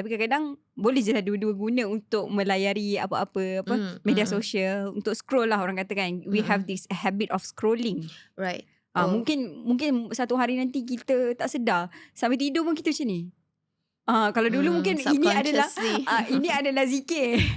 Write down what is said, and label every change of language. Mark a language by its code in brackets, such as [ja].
[ms] Tapi kadang-kadang boleh je lah dua-dua guna untuk melayari apa-apa media sosial, untuk scroll lah orang kata kan. [en] We have this habit of scrolling. Right. [ms] Mungkin satu hari nanti kita tak sedar, sampai tidur pun kita macam ni. Kalau dulu mungkin ini adalah zikir.